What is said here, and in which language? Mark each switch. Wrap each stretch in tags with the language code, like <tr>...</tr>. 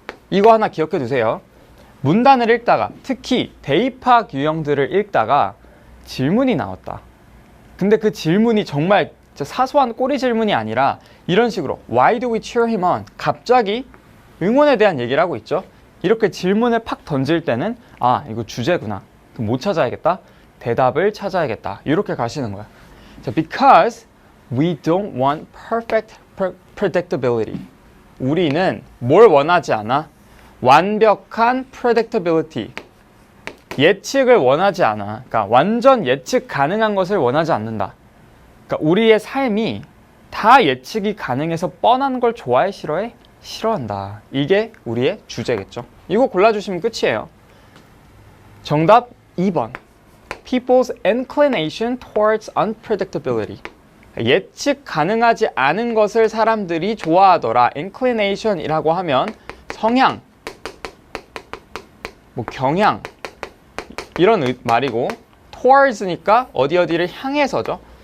<ko>이거 하나 기억해 두세요. 문단을 읽다가, 특히 대입학 유형들을 읽다가 질문이 나왔다. 근데 그 질문이 정말 사소한 꼬리 질문이 아니라 이런 식으로</ko> <en>Why do we cheer him on?</en> <ko>갑자기 응원에 대한 얘기를 하고 있죠. 이렇게 질문을 팍 던질 때는 아, 이거 주제구나. 그럼 뭐 찾아야겠다? 대답을 찾아야겠다. 이렇게 가시는 거야.</ko> <en>자, because we don't want perfect predictability.</en> <ko>우리는 뭘 원하지 않아? 완벽한 predictability. 예측을 원하지 않아. 그러니까 완전 예측 가능한 것을 원하지 않는다. 그러니까 우리의 삶이 다 예측이 가능해서 뻔한 걸 좋아해, 싫어해? 싫어한다. 이게 우리의 주제겠죠. 이거 골라주시면 끝이에요. 정답 2번.</ko> <en>People's inclination towards unpredictability.</en> <ko>예측 가능하지 않은 것을 사람들이 좋아하더라. inclination이라고 하면 성향, 뭐 경향 이런 말이고, towards니까 어디를 향해서죠.</ko>